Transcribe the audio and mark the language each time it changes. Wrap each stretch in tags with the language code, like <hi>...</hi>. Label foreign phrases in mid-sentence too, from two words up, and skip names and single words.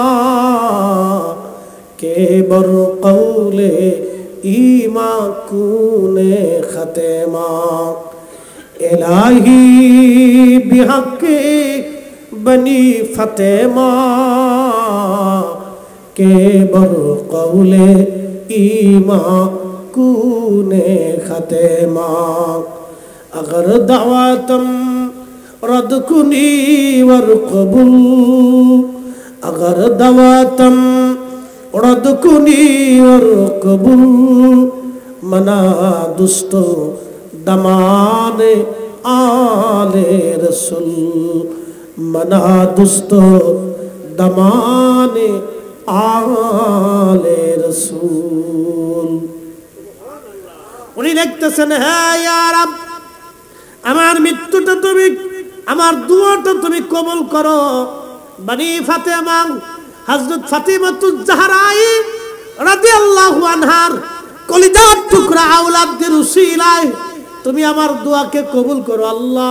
<fa>که بر قول ایمان کنی خاتمه، الهی بحق بنی فاطمه که بر قول ایمان کنی خاتمه, अगर دعوتم رد کنی ور قبول، اگر دعوتم رد کنی ور قبول، من و دست و دامان آل رسول، من و دست و دامان آل رسول.</fa> <bn>উনি দেখতেছেন, হ্যাঁ ইয়া রাব, আমার মৃত্যুটা তুমি, আমার দুয়াটা তুমি কবুল করো। বনি ফাতেমা হযরত ফাতিমাতুজ জাহরা রাদিয়াল্লাহু আনহার কলিজার টুকরা আওলাদের উসিলায় তুমি আমার দোয়াকে কবুল করো আল্লাহ।</bn>